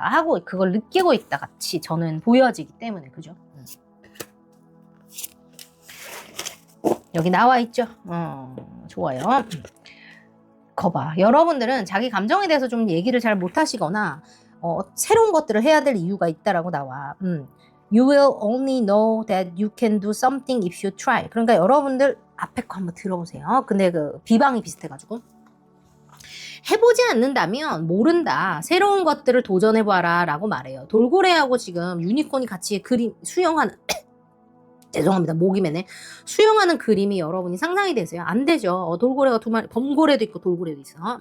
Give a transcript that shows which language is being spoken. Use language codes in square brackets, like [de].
[ko] 하고 그걸 느끼고 있다 같이 저는 보여지기 때문에, 그죠? 여기 나와 있죠? 좋아요. 거봐. 여러분들은 자기 감정에 대해서 좀 얘기를 잘 못하시거나 새로운 것들을 해야 될 이유가 있다라고 나와. [en] You will only know that you can do something if you try. [ko] 그러니까 여러분들 앞에 거 한번 들어보세요. 근데 그 비방이 비슷해가지고. 해보지 않는다면 모른다. 새로운 것들을 도전해봐라 라고 말해요. 돌고래하고 지금 유니콘이 같이 그림 수영하는 죄송합니다. 목이 매네. 수영하는 그림이 여러분이 상상이 되세요? 안 되죠. 돌고래가 두 마리, 범고래도 있고 돌고래도 있어.